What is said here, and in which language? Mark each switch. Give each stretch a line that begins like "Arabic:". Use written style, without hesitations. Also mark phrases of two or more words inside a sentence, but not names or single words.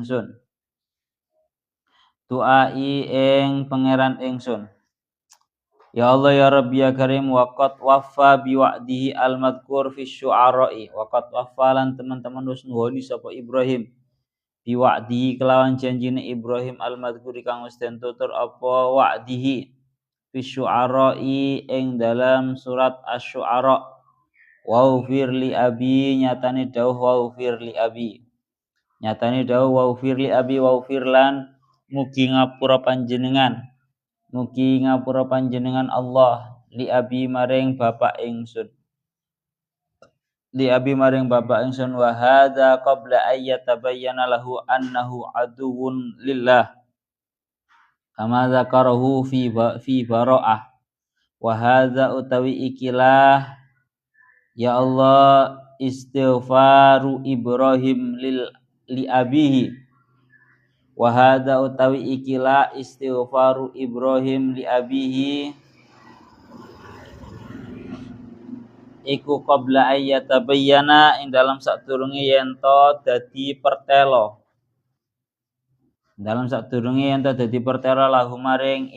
Arabic: ingsun يا الله يا رب يا كريم وقد وفى بوعده المذكور في الشعراء وقد وفى
Javanese: lan teman-teman wis nuhoni sapa Ibrahim
Arabic: biwa'dihi
Javanese: kelawan janjine Ibrahim
Arabic: al-madhkur
Javanese: kang wis den tutur apa
Arabic: wa'dihi في الشعراء
Javanese: ing dalam surat asy-syu'ara
Arabic: واغفر لأبي
Javanese: nyatane dawuh
Arabic: واغفر لأبي
Javanese: waufir lan mugi ngapura panjenengan Allah
Arabic: لأبي
Javanese: maring bapak ingsun
Arabic: وهذا قبل أن يتبين له أنه عدو لله كما ذكره في براءة وهذا
Javanese: utawi ikilah
Arabic: يا الله استغفار إبراهيم لأبيه وهذا
Javanese: utawi ikilah
Arabic: استغفار إبراهيم لأبيه
Javanese: iku
Arabic: قبل أن يتبين
Javanese: ing dalam sadurunge yen to dadi pertelo lahu maring